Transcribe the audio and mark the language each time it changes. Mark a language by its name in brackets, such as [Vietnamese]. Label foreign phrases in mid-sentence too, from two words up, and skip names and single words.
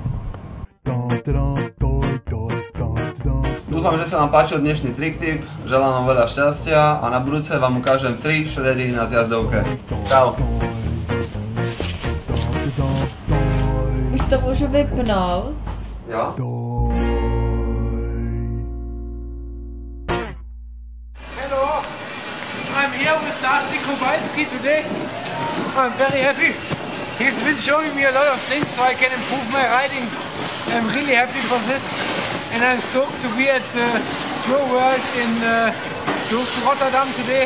[Slovak] Dúfam, že sa vám páčil dnešný [English] trick tip, [Slovak] želám vám veľa šťastia a na budúce vám ukážem 3 šredy na zjazdovke. Čau. Už to môžu vypnout? Jo. [English] Hello, I'm here with Laci Kobulski today. I'm very happy. He's been showing me a lot of things so I can improve my riding. I'm really happy for this. And I'm stoked to be at the Snow World in Rotterdam today.